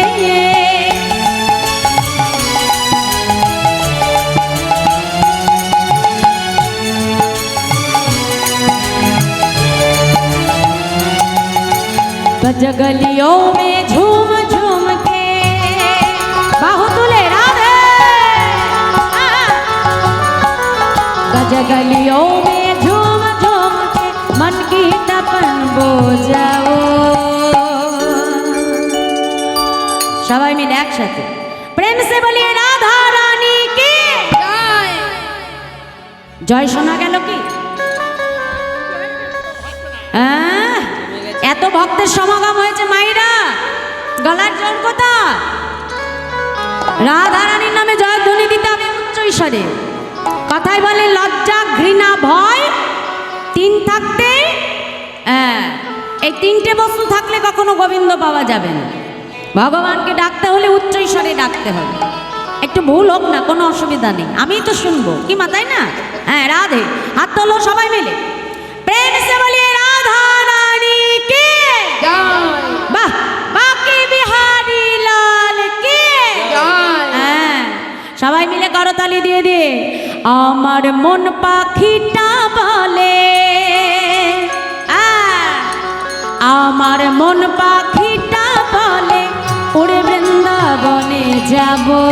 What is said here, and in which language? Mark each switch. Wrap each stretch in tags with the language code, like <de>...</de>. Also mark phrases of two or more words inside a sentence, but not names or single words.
<hi>बज गलियों में झूम झूम के बाहु तुले राधे। बज गलियों में झूम झूम के मन की तपन बोझाओ।</hi> <bn>সবাই মিলে একসাথে</bn> <hi>প্রেম से बोलिए राधा रानी की</hi> <bn>জয়। জয় শোনা গেল কি? এত ভক্তের সমাগম হয়েছে মাইরা গলার জোর কোথা? রাধা রানীর নামে জয়ধ্বনি দিতে হবে উচ্চ ঈশ্বরে। কথাই বলে লজ্জা ঘৃণা ভয় তিন থাকতে এই তিনটে বস্তু থাকলে কখনো গোবিন্দ পাওয়া যাবে না। ভগবানকে ডাকতে হলে উচ্চ ঈশ্বরে ডাকতে হবে। একটু ভুল হোক না কোনো অসুবিধা নেই, আমি তো শুনবো কি মা তাই না? হ্যাঁ রাধে হাত তোলো সবাই মিলে প্রেম</bn> <hi>से बोलिए राधा रानी की</hi> <bn>জয়</bn> <hi>वाह बाकी बिहारी लाल की</hi> <bn>জয়। হ্যাঁ সবাই মিলে করতালি দিয়ে দিয়ে আমার মন পাখিটা বলে আমার মন পাখিটা বলে উড়ে বৃন্দাবনে যাব।</bn>